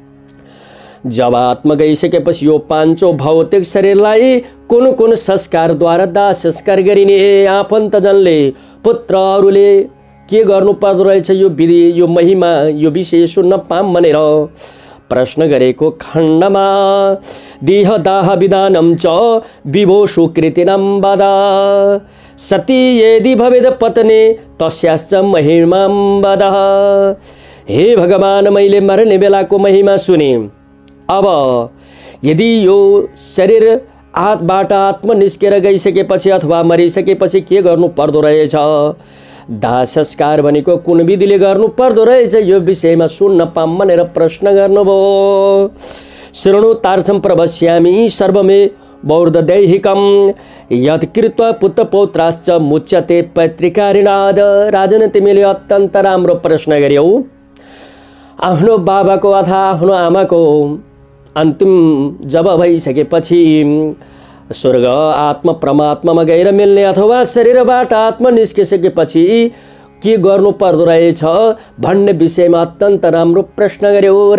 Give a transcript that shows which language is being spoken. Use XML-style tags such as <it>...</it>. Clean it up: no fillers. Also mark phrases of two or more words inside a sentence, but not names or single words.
<ne>जब आत्मा गइसकेपछि यो पाँचौं भौतिक शरीरलाई कुन संस्कारद्वारा दाह संस्कार गरिने आफन्तजनले पुत्रहरूले के गर्नु पर्दो रहेछ यो विधि, यो महिमा, यो विषय सुन्न पाम भनेर प्रश्न गरेको खण्डमा</ne> <sa>देह दाह विधानम च विभो कृतिनम वदा सती यदि भवेद पत्नी तस्याश्च महिमां वद।</sa> <ne>हे भगवान, मैले मर्ने बेलाको महिमा सुने। अब यदि यो शरीर आत्माबाट आत्मा निस्केर गइसकेपछि अथवा मरिसकेपछि के गर्नु पर्दो रहेछ, दाह संस्कार भनेको कुन विधिले गर्नु पर्दो रहेछ, यो विषयमा सुन्न पाम भनेर प्रश्न गर्नुभयो।</ne> <sa>शृणु तार्थम प्रवक्ष्यामि सर्वमे बौर्धदैहिकम यत्कृत्वा पुत्रपौत्राश्च मुच्यते पैतृकारिणाद।</sa> <ne>राजन, तिमीले अत्यन्त राम्रो प्रश्न गर्यौ। आफ्नो बाबाको अथवा आफ्नो आमाको अन्तिम जब भइसकेपछि स्वर्ग आत्मा परमात्मामा गएर मिल्ने अथवा शरीरबाट आत्मा निस्किसकेपछि के गर्नु पर्दो रहेछ भन्ने विषयमा अत्यन्त राम्रो प्रश्न गर्यौ।</ne>